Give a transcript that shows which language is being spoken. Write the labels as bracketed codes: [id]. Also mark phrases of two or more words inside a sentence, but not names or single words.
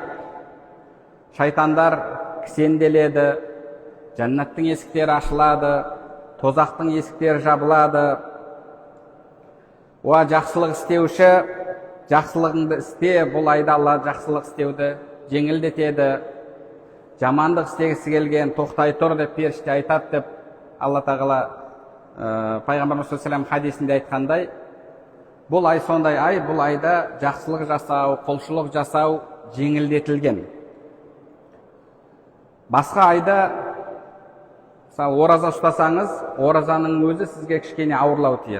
[kk] Шайтандар кісенделеді, жәннаттың есіктері ашылады, тозақтың есіктері жабылады. Жақсылық істеуші, жақсылығыңды істе, бұл айда Алла жақсылық істеуді жеңілдетеді. Жамандық істегісі келген тоқтай тұр деп періште айтады деп Алла тағала пайғамбарымыз [ar] صلى الله عليه وسلم [kk] хадисінде айтқандай, бұл ай сондай ай, бұл айда жақсылық жасау, құлшылық жасау жеңілдетілген. Басқа айда, мысалы, ораза ұстасаңыз, оразаның өзі сізге кішкене ауырлау тиеді.